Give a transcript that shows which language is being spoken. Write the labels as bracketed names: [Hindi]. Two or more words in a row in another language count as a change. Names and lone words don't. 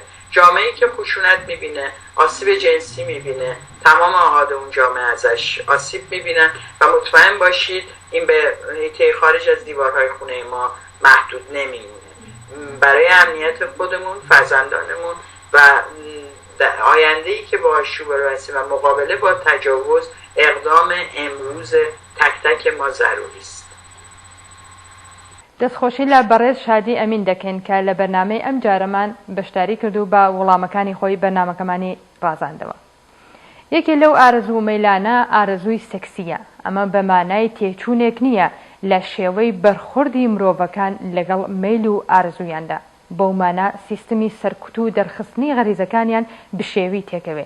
[Persian] جامعه‌ای که خشونت میبینه، آسیب جنسی میبینه، تمام اعضای اون جامعه ازش آسیب میبینن و مطمئن باشید این به حیطه خارج از دیوارهای خونه ما محدود نمیمونه. برای امنیت خودمون، فرزندانمون و آینده‌ای که باهاش روبرو هستیم و مقابله با تجاوز اقدام امروز تک تک ما ضروری است. [Central Kurdish] دەستخۆشی لە بەڕێز شادی ئەمین دەکەین کە لە بەرنامەی ئەم جارەمان بەشداری کردو بە وەڵامەکانی خۆی بەرنامەکەمانی ڕازاندەوە. یەکێ لەو ئارەزوو مەیلانە ئارەزووی سەکسیە. ئەمە بە مانای تێچوونێک نییە لە شێوەی بەرخوردی مرۆڤەکان لەگەڵ مەیل و ئارەزوویاندا، بەو مانە سیستمی سەرکوت و دەرخستنی غەریزەکانیان بشێوی تێکەوێ.